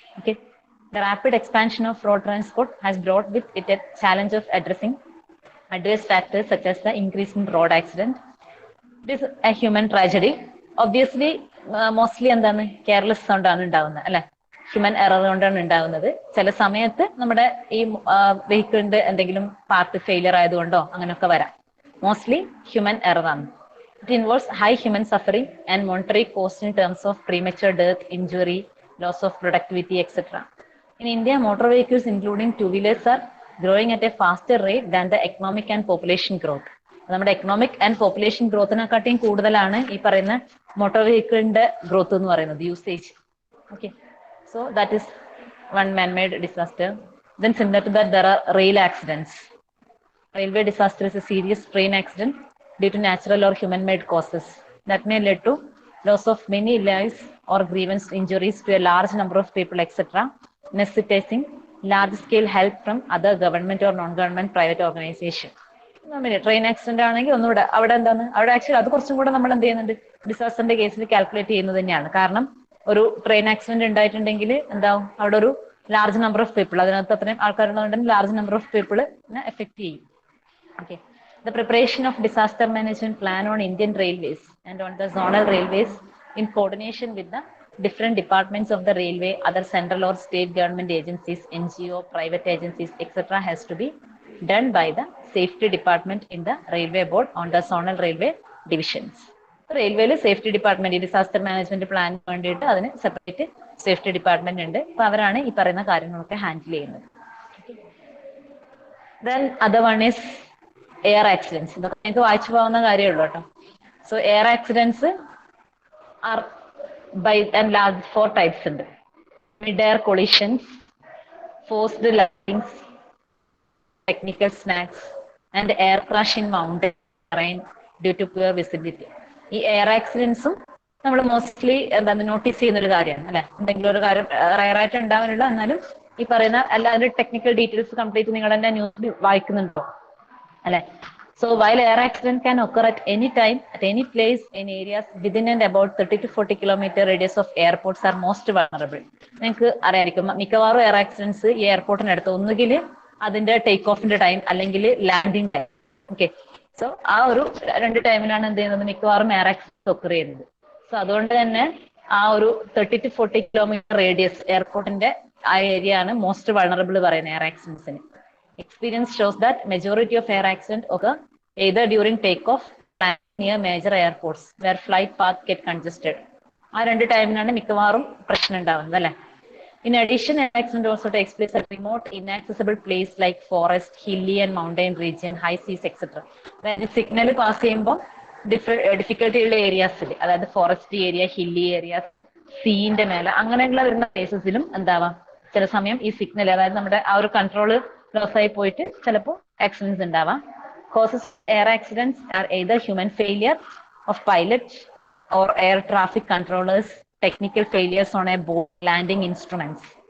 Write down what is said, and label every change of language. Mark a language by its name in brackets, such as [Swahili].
[English] Okay, the rapid expansion of road transport has brought with it a challenge of addressing adverse factors such as the increase in road accident. It is a human tragedy. Obviously, [Malayalam] mostly എന്താണ്, careless കൊണ്ടാണ് ഉണ്ടാവുന്നത് അല്ലെ, human error കൊണ്ടാണ് ഉണ്ടാവുന്നത്. ചില സമയത്ത് നമ്മുടെ ഈ വെഹിക്കിളിന്റെ എന്തെങ്കിലും പാർട്ട് ഫെയിലിയർ ആയതുകൊണ്ടോ അങ്ങനെയൊക്കെ വരാം. മോസ്റ്റ്ലി ഹ്യൂമൻ എറർ ആണ്. [English] It involves high human suffering and monetary cost in terms of premature death, injury, loss of productivity, etc. In India, motor vehicles, including two-wheelers, are growing at a faster rate than the economic and population growth. [Malayalam] നമ്മുടെ economic and population ഗ്രോത്തിനെക്കാട്ടിയും കൂടുതലാണ് ഈ പറയുന്ന motor വെഹിക്കിളിന്റെ growth എന്ന് പറയുന്നത്, usage. [English] Okay, so that is one man-made disaster. Then similar to that, there are rail accidents. Railway disaster is a serious train accident due to natural or human-made causes that may lead to loss of many lives or grievous injuries to a large number of people, etc., necessitating large-scale help from other government or non-government private organization. [Malayalam] Train accident ആണെങ്കിൽ ഒന്നുകൂടെ അവിടെ എന്താണ്, അവിടെ actually അത് കുറച്ചും കൂടെ നമ്മൾ എന്ത് ചെയ്യുന്നുണ്ട്, ഡിസാസ്റ്ററിന്റെ കേസിൽ കാൽക്കുലേറ്റ് ചെയ്യുന്നത് തന്നെയാണ്. കാരണം ഒരു ട്രെയിൻ ആക്സിഡന്റ് ഉണ്ടായിട്ടുണ്ടെങ്കിൽ എന്താവും, അവിടെ ഒരു [English] large number of people, [Malayalam] അതിനകത്ത് അത്രയും ആൾക്കാരുള്ളതുകൊണ്ട് ലാർജ് നമ്പർ ഓഫ് പീപ്പിളിനെ എഫക്ട് ചെയ്യും. [English] Okay, the preparation of disaster management plan on Indian Railways and on the zonal railways in coordination with the different departments of the railway, other central or state government agencies, NGO, private agencies, etc., has to be done by the safety department in the railway board on the zonal railway divisions. [Malayalam] റെയിൽവേയിൽ safety department, disaster management plan വേണ്ടിയിട്ട് അതിന് separate safety department ഉണ്ട്. അപ്പൊ അവരാണ് ഈ പറയുന്ന കാര്യങ്ങളൊക്കെ handle ചെയ്യുന്നത്. [English] Then other one is air accidents. [Malayalam] ഇതൊക്കെ നിങ്ങൾക്ക് വായിച്ചു പോകുന്ന കാര്യമുള്ളൂ കേട്ടോ. [English] so air accidents are by and large 4 types [Malayalam] ഉണ്ട്. [English] Mid air collisions, forced landings, technical snags and air crash in mountain terrain due to poor visibility. [Malayalam] ഈ air ആക്സിഡൻസും നമ്മൾ mostly എന്താണ് നോട്ടീസ് ചെയ്യുന്ന ഒരു കാര്യമാണ് അല്ലെ. എന്തെങ്കിലും ഒരു കാര്യം റയറായിട്ട് ഉണ്ടാവാനുള്ള, എന്നാലും ഈ പറയുന്ന എല്ലാവരുടെ ടെക്നിക്കൽ ഡീറ്റെയിൽസ് കംപ്ലീറ്റ് നിങ്ങൾ തന്നെ ന്യൂസ് വായിക്കുന്നുണ്ടോ അല്ലെ. [English] So while air accident can occur at any time, at any place, in areas within and about 30 to 40 kilometer radius of airports are most vulnerable. [Malayalam] നിങ്ങൾക്ക് അറിയാമായിരിക്കും, മിക്കവാറും എയർ ആക്സിഡൻസ് ഈ എയർപോർട്ടിനടുത്ത് ഒന്നുകിൽ അതിന്റെ take ഓഫിന്റെ time അല്ലെങ്കിൽ ലാൻഡിങ് ടൈം. ഓക്കെ, സോ ആ ഒരു 2 ടൈമിലാണ് എന്ത് ചെയ്യുന്നത്, മിക്കവാറും എയർ ആക്സിഡൻസ് ഒക്കർ ചെയ്യുന്നത്. സോ അതുകൊണ്ട് തന്നെ ആ ഒരു [English] 30 to 40 kilometer [Malayalam] റേഡിയസ് എയർപോർട്ടിന്റെ ആ ഏരിയ ആണ് മോസ്റ്റ് വൾണറബിൾ പറയുന്നത് air ആക്സിഡൻസിന്. [English] Experience shows that majority of air accidents occur either during takeoff and near major airports where flight paths get congested. [Malayalam] ആ 2 ടൈമിനാണ് മിക്കവാറും പ്രശ്നം ഉണ്ടാവുന്നത് അല്ലെ. [English] In addition, air accident also takes place at remote, inaccessible place like forest, hilly and mountain region, high seas, etc. [Malayalam] അതായത് signal pass ചെയ്യുമ്പോൾ difficulty ഉള്ള ഏരിയാസിൽ, അതായത് forest area, hilly areas, സീന്റെ മേലെ അങ്ങനെയുള്ള വരുന്ന കേസസിലും എന്താവാം, ചില സമയം ഈ സിഗ്നൽ, അതായത് നമ്മുടെ ആ ഒരു കൺട്രോള് ലോസ് ആയി പോയിട്ട് ചിലപ്പോൾ ആക്സിഡൻസ് ഉണ്ടാവാം. [English] Causes air accidents are either human failure of pilot or air traffic controllers, technical failures on a board, landing instruments.